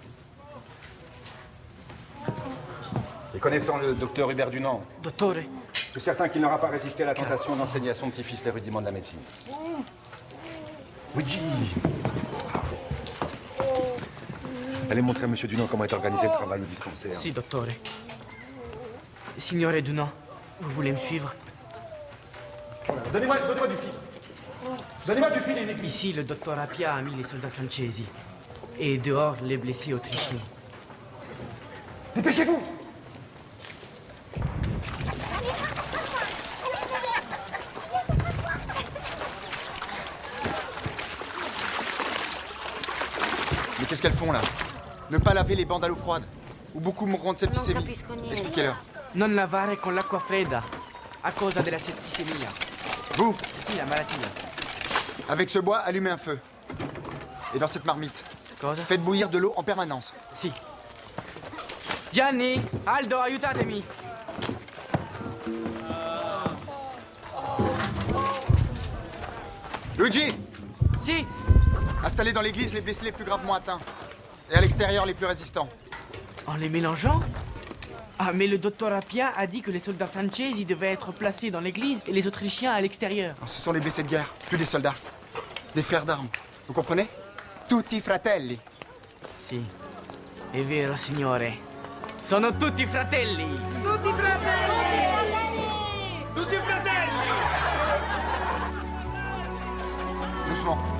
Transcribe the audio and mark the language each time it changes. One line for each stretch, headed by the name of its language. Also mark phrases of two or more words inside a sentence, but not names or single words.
French: Et connaissant le docteur Hubert Dunant,
Italian: Dottore.
French: je suis certain qu'il n'aura pas résisté à la tentation d'enseigner à son petit-fils les rudiments de la médecine. Oui, allez montrer à M. Dunant comment est organisé le travail au dispensaire.
Italian: Si, dottore.
French: Signore Dunant, vous voulez me suivre? Donnez-moi du fil. Donnez-moi du fil et une aiguille. Ici, le docteur Appia a mis les soldats francesi. Et dehors, les blessés autrichiens. Dépêchez-vous! Mais qu'est-ce qu'elles font là? Ne pas laver les bandes à l'eau froide. Ou beaucoup mourront de septicémie. Expliquez-leur.
Italian: Non lavare con l'acqua fredda, a causa della setticemia.
French: Vous?
Italian: Si, la malattia.
French: Avec ce bois, allumez un feu. Et dans cette marmite,
Italian: Cosa?
French: faites bouillir de l'eau en permanence.
Italian: Si. Gianni, Aldo, aiutatemi. Luigi! Si.
French: Installez dans l'église les blessés les plus gravement atteints. Et à l'extérieur les plus résistants. En les mélangeant? Ah, mais le docteur Appia a dit que les soldats francesi devaient être placés dans l'église et les Autrichiens à l'extérieur. Ce sont les blessés de guerre, plus des soldats. Des frères d'armes. Vous comprenez?
Italian: Tutti fratelli. Si. È vero, signore. Sono tutti fratelli. Tutti fratelli! Tutti fratelli!
French: Doucement.